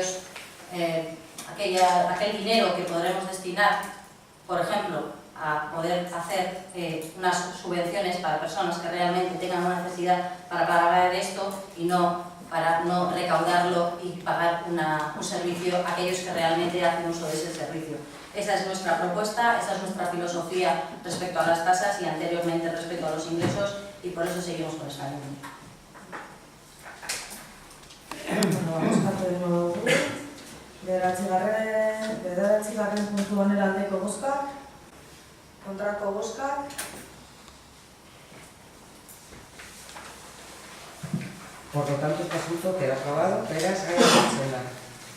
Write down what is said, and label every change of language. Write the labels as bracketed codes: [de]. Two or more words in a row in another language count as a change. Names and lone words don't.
[es] aquel dinero que podremos destinar, por ejemplo, a poder hacer unas subvenciones para personas que realmente tengan una necesidad para pagar esto y no para no recaudarlo y pagar un servicio a aquellos que realmente hacen uso de ese servicio. Esa es nuestra propuesta, esa es nuestra filosofía respecto a las tasas y anteriormente respecto a los ingresos y por eso seguimos con esta línea. Bueno, vamos a de nuevo. [eu] Bederatzigarren puntu honera aldeko bozkak, kontrako bozkak. [es] Por lo tanto, este asunto queda aprobado. [eu] Beraz, gai zerrenda.